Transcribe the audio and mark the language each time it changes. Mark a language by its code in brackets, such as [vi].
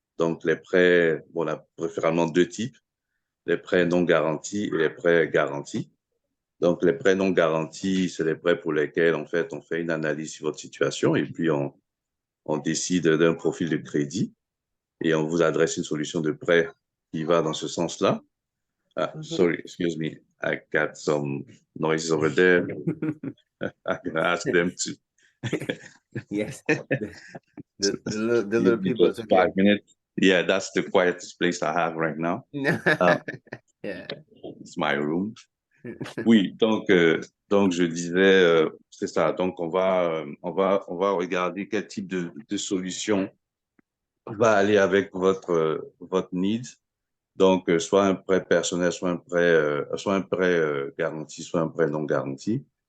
[fr] Donc, les prêts, bon, on a préféralement deux types, les prêts non garantis et les prêts garantis. Donc, les prêts non garantis, c'est les prêts pour lesquels, en fait, on fait une analyse sur votre situation et puis on décide d'un profil de crédit et on vous adresse une solution de prêt qui va dans ce sens-là. [en] Sorry, excuse me. I got some noises over there. I can ask them to. Yes. The little Give me people. just 5 minutes. Yeah, that's the quietest place I have right now. Yeah. It's my room. [fr] Oui, donc je disais, c'est ça. Donc on va regarder quel type de solution va aller avec votre need. Donc soit un prêt personnel, soit un prêt garanti, soit un prêt non garanti.